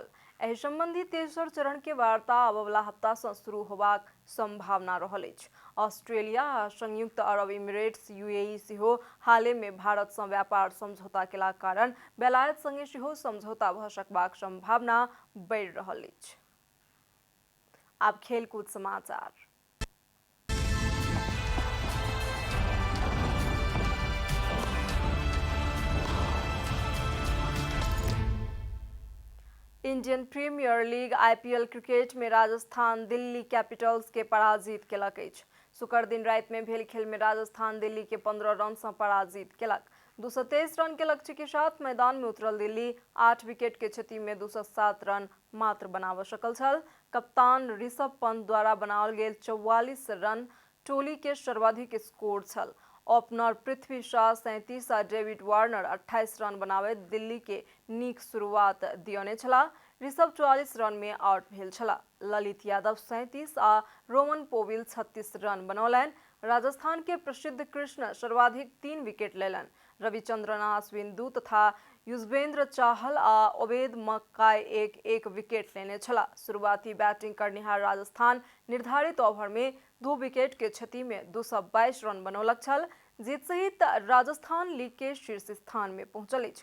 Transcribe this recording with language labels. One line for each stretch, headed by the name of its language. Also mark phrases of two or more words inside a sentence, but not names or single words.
Maithili: एहि संबंधी तेसर चरण के वार्ता आबय वाला हफ्ता सँ शुरू होबाक संभावना रहल अछि। ऑस्ट्रेलिया आ संयुक्त अरब इमिरेट्स यूएई सेहो हाले में भारत सँ व्यापार समझौता केलाक कारण बेलायत संगे सेहो समझौता भऽ सकबाक संभावना बढ़ि रहल अछि। आब खेलकूद समाचार। इंडियन प्रीमियर लीग आईपीएल क्रिकेट में राजस्थान दिल्ली कैपिटल्स के पराजित केलक अछि। शुक्र दिन राति में भेल खेल में राजस्थान दिल्ली के 15 रन से पराजित केलक। 223 रन के लक्ष्य के साथ मैदान में उतरल दिल्ली 8 विकेट के क्षति में 207 रन मात्र बनाबऽ सकल छल। कप्तान ऋषभ पंत द्वारा बनाओल गेल 44 रन टोली के सर्वाधिक स्कोर छल। ओपनर पृथ्वी शाह 37 आ डेविड वार्नर 28 रन बनाबैत दिल्ली के नीक शुरुआत दियौने छलाह। ऋषभ 44 रन में आउट भेल छलाह। ललित यादव 37 आ रोमन पोविल 36 रन बनौलनि। राजस्थान के प्रसिद्ध कृष्ण सर्वाधिक 3 विकेट लेलनि। रविचंद्रन आ अश्विन 2 तथा युजवेंद्र चाहल आ ओबेद मक्काई एक विकेट लेने छलाह। शुरुआती बैटिंग करनिहार राजस्थान निर्धारित ओवर में 2 विकेट के क्षति में 222 रन बनौलक छल। जीत सहित राजस्थान लीग के शीर्ष स्थान में पहुंचल अछि।